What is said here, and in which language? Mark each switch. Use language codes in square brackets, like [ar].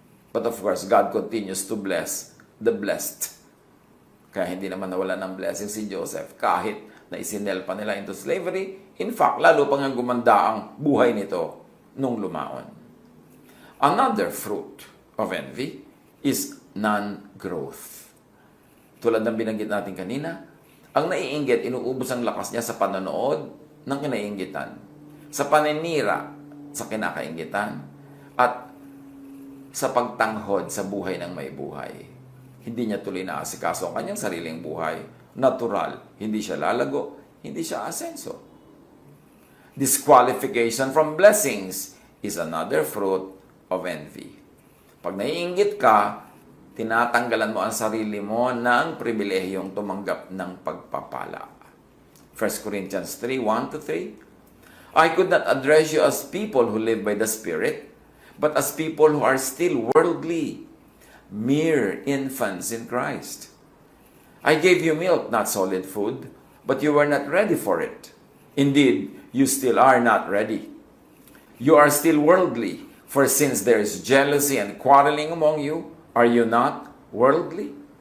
[en] But of course, God continues to bless the blessed. [tl] Kaya hindi naman nawala ng blessing si Joseph kahit na isinel pa nila [en] into slavery. [tl] In fact, lalo pang gumanda ang buhay nito nung lumaon. [en] Another fruit of envy is non-growth. [tl] Tulad ng binanggit natin kanina, ang naiinggit, inuubos ang lakas niya sa panonood ng kinainggitan, sa paninira sa kinakainggitan, at sa pagtanghod sa buhay ng may buhay. Hindi niya tuloy na asikaso ang kanyang sariling buhay. Natural, hindi siya lalago, hindi siya asenso. [en] Disqualification from blessings is another fruit of envy. [tl] Pag naiinggit ka, tinatanggalan mo ang sarili mo ng pribilehiyong tumanggap ng pagpapala. [en] 1 Corinthians 3, 1-3. I could not address you as people who live by the Spirit, but as people who are still worldly, mere infants in Christ. I gave you milk, not solid food, but you were not ready for it. Indeed, you still are not ready. You are still worldly, for since there is jealousy and quarreling among you, are you not worldly?